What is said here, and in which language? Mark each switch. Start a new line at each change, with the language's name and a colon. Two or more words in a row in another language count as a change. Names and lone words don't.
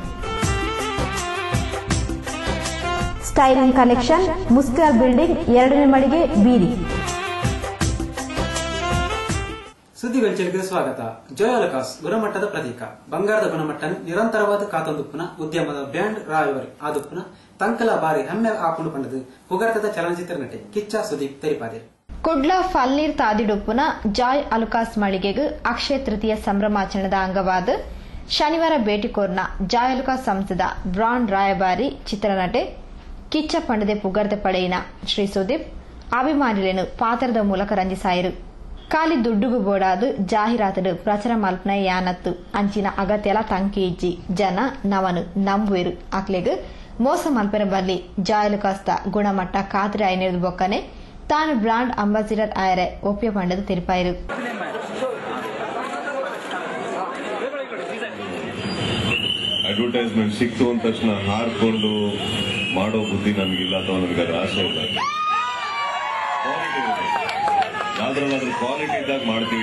Kannada: ಸ್ಟೈಲಿಂಗ್ ಕಲೆಕ್ಷನ್, ಮುಸ್ಲಿಯಾರ್ ಬಿಲ್ಡಿಂಗ್, 2ನೇ ಮಳಿಗೆ, ಬೀರಿ. ಸುದ್ದಿಗೊಂಚಲಿಗೆ ಸ್ವಾಗತ.
Tulu: ಜೋಯಾಲಕಾಸ್ ಗುಣಮಟ್ಟದ ಪ್ರತೀಕ. ಬಂಗಾರದ ಗುಣಮಟ್ಟನ ನಿರಂತರವಾದ ಕಾತೊಂದುಪ್ಪುನ ಉದ್ಯಮದ ಬ್ರ್ಯಾಂಡ್ ರಾಯವರಿ ಆದುಪ್ಪುನ ತಂಕಲ ಬಾರಿ ಹೆಮ್ಮೆ ಆಪುಂಡು ಪಂಡದು ಪುಗಾರ್ತದ ಚಲನಚಿತ್ರ ನಟಿ ಕಿಚ್ಚ ಸುದೀಪ್ ತೆರಿಪಾದೆ. ಕುಡ್ಲ ಫಲ್ನೀರ್ ತಾದಿಡುಪ್ಪುನ ಜಾಯ್ ಅಲುಕಾಸ್ ಮಳಿಗೆಗೂ ಅಕ್ಷಯ ತೃತೀಯ ಸಂಭ್ರಮಾಚರಣೆದ ಅಂಗವಾದ ಶನಿವಾರ ಭೇಟಿ ಕೋರ್ನ ಜಾಯ್ ಅಲುಕಾಸ್ ಸಂಸ್ಥೆದ ಬ್ರಾಂಡ್ ರಾಯಭಾರಿ ಚಿತ್ರನಟೆ ಕಿಚ್ಚ ಪಂಡದೆ ಪುಗಾರ್ತೆ ಪಡೆಯಿನ ಶ್ರೀ ಸುದೀಪ್ ಅಭಿಮಾನಿಗಳನ್ನು ಪಾತ್ರದ ಮೂಲಕ ರಂಜಿಸಾಯರು. ಖಾಲಿ ದುಡ್ಡುಗು ಬೋಡಾದು ಜಾಹೀರಾತು ಪ್ರಚಾರ ಮಲ್ಪನ ಯಾನತ್ತು ಅಂಚಿನ ಅಗತ್ಯಲ ತಂಕಿ ಇಜ್ಜಿ ಜನ ನವನು ನಂಬುವೆರು ಅಕ್ಲೆಗ್ ಮೋಸ ಮಲ್ಪೆರ ಬಲ್ಲಿ ಜಾಯಲು ಕಸ್ತ ಗುಣಮಟ್ಟ ಖಾತ್ರಿ ಆಯ್ನಿರ್ದು ಬೊಕ್ಕನೆ ತಾನು
English: brand ambassador
Tulu: ಆಯರೆ ಒಪ್ಪಿಯ ಪಂಡದು ತಿರುಪಾಯಿರು.
Kannada: ಅಡ್ವರ್ಟೈಸ್ಮೆಂಟ್ ಸಿಕ್ತು ಅಂದ ತಕ್ಷಣ ಹಾರ್ಕೊಂಡು ಮಾಡೋ ಬುದ್ಧಿ ನನಗಿಲ್ಲ ಅಥವಾ ನನಗೆ ಅದು ಆಸೆ ಇಲ್ಲ. ಯಾವ್ದ್ರಲ್ಲಾದ್ರೂ ಕ್ವಾಲಿಟಿ ಇದ್ದಾಗ ಮಾಡ್ತೀವಿ.